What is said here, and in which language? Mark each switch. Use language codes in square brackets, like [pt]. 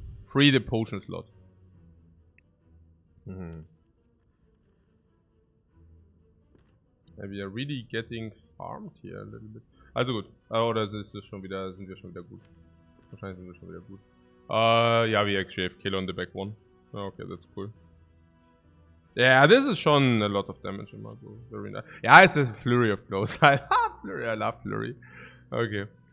[en] Free the potion slot. [de] Ja, wir [en] are really getting farmed here a little bit. [de] Also gut. Oder sind wir schon wieder gut? Wahrscheinlich sind wir schon wieder gut. [en] Yeah, we actually have kill on the back one. Okay, that's cool. Yeah, this is schon a lot of damage in my bow. Very nice. Yeah, it's a flurry of blows. I love flurry. I love flurry. Okay.